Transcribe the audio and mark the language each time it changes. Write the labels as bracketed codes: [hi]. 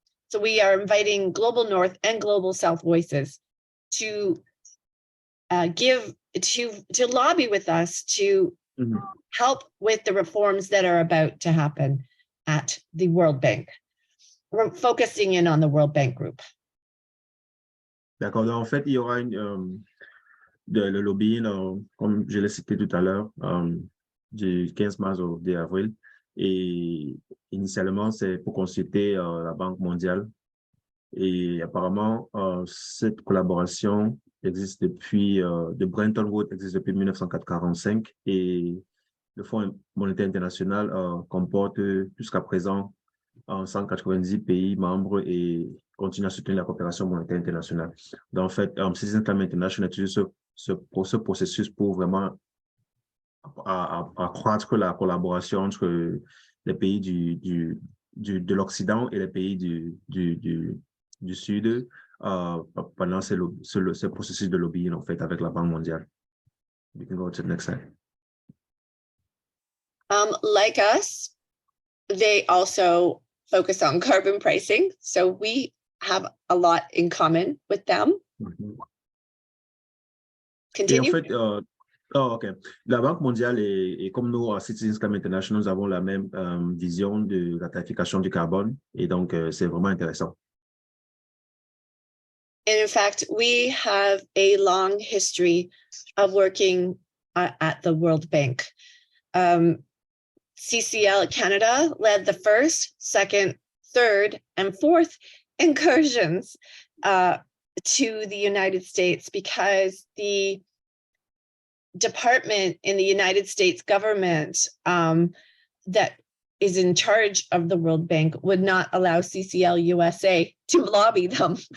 [en] So we are inviting Global North and Global South voices to lobby with us to help with the reforms that are about to happen at the World Bank. We're focusing in on the World Bank group. [fr] D'accord. En fait, il y aura le lobbying, comme je l'ai cité tout à l'heure, du 15 mars au 10 avril. Et initialement, c'est pour consulter la Banque mondiale. Et apparemment, cette collaboration existe depuis, de Bretton Woods existe depuis 1945. Et le Fonds monétaire international comporte jusqu'à présent 190 pays membres et continue à soutenir la coopération monétaire internationale. Donc, en fait, Citizens Climate International utilise ce processus pour vraiment accroître la collaboration entre les pays de l'Occident et les pays du Sud pendant ce processus de lobbying, en fait, avec la Banque mondiale. [en] You can go to the next slide. Like us, they also focus on carbon pricing. So we have a lot in common with them. Continue. [fr] Et en fait, OK. La Banque mondiale et comme nous, à Citizens Climate International, nous avons la même vision de la tarification du carbone. Et donc, c'est vraiment intéressant. [en] And in fact, we have a long history of working at the World Bank. CCL Canada led the first, second, third, and fourth incursions to the United States because the department in the United States government that is in charge of the World Bank would not allow CCL USA to lobby them.